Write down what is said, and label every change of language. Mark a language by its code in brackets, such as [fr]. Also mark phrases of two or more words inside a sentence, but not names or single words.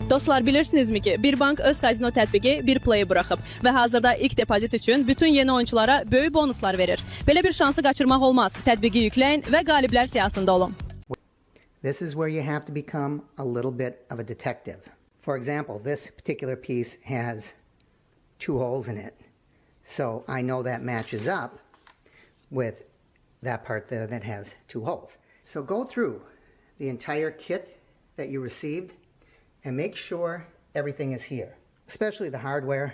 [az] Dostlar, bilirsinizmi ki bir bank öz kazino tətbiqi bir play'i buraxıb və hazırda ilk depozit üçün bütün yeni oyunculara böyük bonuslar verir. Belə bir şansı qaçırmaq olmaz. Tətbiqi yükləyin və qaliblər siyahısında olun. [en] This is where you have to become a little bit of a detective. For example, this particular piece has 2 holes in it. So I know that matches up with that part there that has 2 holes. So go through the entire kit that you received and make sure everything is here, especially the hardware.